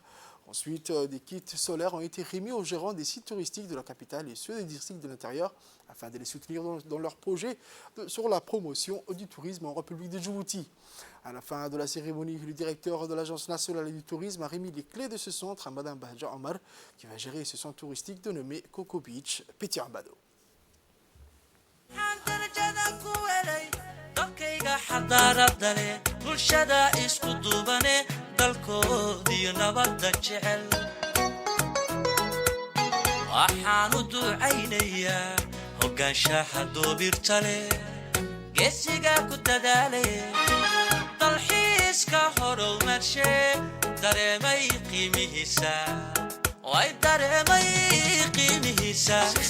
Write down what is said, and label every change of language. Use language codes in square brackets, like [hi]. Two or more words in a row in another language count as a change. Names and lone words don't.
[fr] Ensuite, des kits solaires ont été remis aux gérants des sites touristiques de la capitale et ceux des districts de l'intérieur afin de les soutenir dans leur projet sur la promotion du tourisme en République de Djibouti. À la fin de la cérémonie, le directeur de l'Agence nationale du tourisme a remis les clés de ce centre à Mme Bahja Omar, qui va gérer ce centre touristique dénommé Coco Beach Petit Ambado. [so] dalkoodiyo nabadda jecel waxaan u ducaynayaa hoggaanshaha doobirta leh geesiga ku dadaale dalxiiska horumarshe dareemay qiimihiisa way dareemay qiimihiisa